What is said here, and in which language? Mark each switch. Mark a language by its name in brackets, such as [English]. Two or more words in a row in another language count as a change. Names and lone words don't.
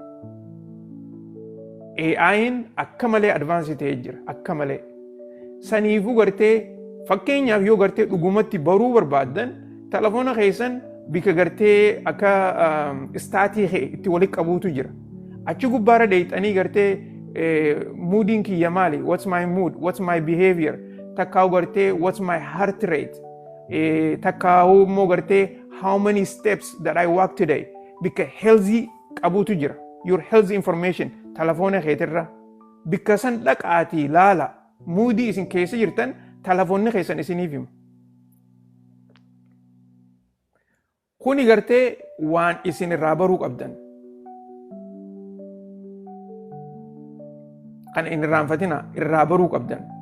[Oromo] AI'n akka malee advaansii ta'ee jira. Akka malee. Saniifuu gartee fakkeenyaaf yoo gartee dhugumatti baruu barbaaddan telefoona keessan bika gartee akka istaatii itti walitti qabuutu jira. Achi gubbaarra dheeyxanii gartee moodiin kiyya maali? [English] What's my mood? What's my behavior? [Oromo] Takkaa'u gartee [English] what's my heart rate? [Oromo] Takkaa'u immoo gartee [English] how many steps that I walk today? [Oromo] Bika healthy qabuutu jira. [English] Your health information [Oromo] telefoona keetirra. Bika san dhaqaatii laala moodii isin keessa jirtan telefoonni keessan isiniif hima. Kuni gartee waan isin irraa baruu qabdan. Kan hin irraanfatina irraa baruu qabdan.